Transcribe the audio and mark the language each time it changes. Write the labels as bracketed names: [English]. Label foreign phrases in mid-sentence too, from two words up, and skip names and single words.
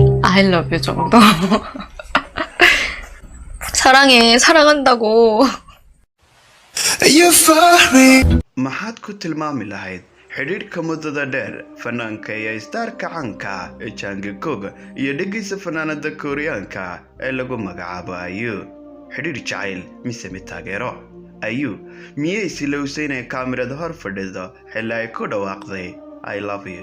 [English] I love you [Korean] 정도. 사랑해, 사랑한다고. [Somali] maxaad ku tilmaami lahayd xidhiidhka muddada dheer fanaanka iyo istaarka caanka ee Jungkook iyo dhegeysa fanaanada Koreaanka ee lagu magacaabo IU xidhiidh jacayl mise mid taageero IU miyay silowsay inay kaamirada hor fadhido xilli ay ku dhawaaqday [English] I love you